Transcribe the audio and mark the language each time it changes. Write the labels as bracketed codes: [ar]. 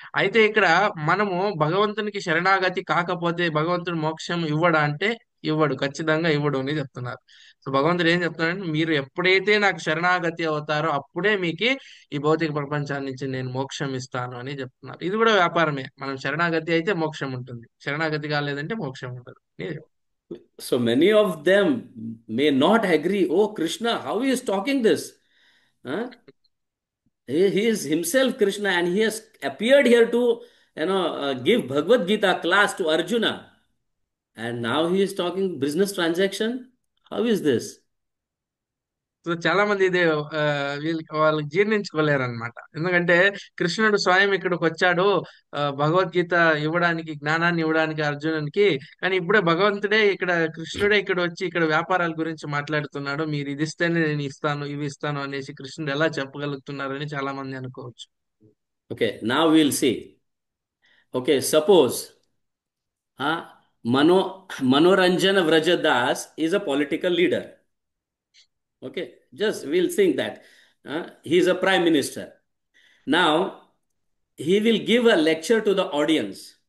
[te] అయితే ఇక్కడ మనము భగవంతునికి శరణాగతి కాకపోతే భగవంతుడు మోక్షం ఇవ్వడా అంటే ఇవ్వడు, ఖచ్చితంగా ఇవ్వడు అని చెప్తున్నారు. సో భగవంతుడు ఏం చెప్తున్నాడంటే, మీరు ఎప్పుడైతే నాకు శరణాగతి అవుతారో అప్పుడే మీకు ఈ భౌతిక ప్రపంచాన్ని నుంచి నేను మోక్షం ఇస్తాను అని చెప్తున్నారు. ఇది కూడా వ్యాపారమే. మనం శరణాగతి అయితే మోక్షం ఉంటుంది, శరణాగతి కాలేదంటే మోక్షం ఉండదు. [en] So many of them may not agree. Oh, Krishna, how he is talking this? Huh? He is himself Krishna, and he has appeared here to, give Bhagavad Gita class to Arjuna. And now he is talking business transaction. How is this? [te] So చాలా మంది ఇది వాళ్ళకి జీర్ణించుకోలేరు అనమాట. ఎందుకంటే కృష్ణుడు స్వయం ఇక్కడికి వచ్చాడు భగవద్గీత ఇవ్వడానికి, జ్ఞానాన్ని ఇవ్వడానికి అర్జునునికి. కానీ ఇప్పుడే భగవంతుడే ఇక్కడ, కృష్ణుడే ఇక్కడ వచ్చి ఇక్కడ వ్యాపారాల గురించి మాట్లాడుతున్నాడు. మీరు ఇది ఇస్తేనే నేను ఇస్తాను, ఇవి ఇస్తాను అనేసి కృష్ణుడు ఎలా చెప్పగలుగుతున్నారని చాలా మంది అనుకోవచ్చు. [en] Okay, now we'll see. Okay, suppose Manoranjana Vrajadas is a political leader. Okay, just we'll think that he is a prime minister. Now he will give a lecture to the audience.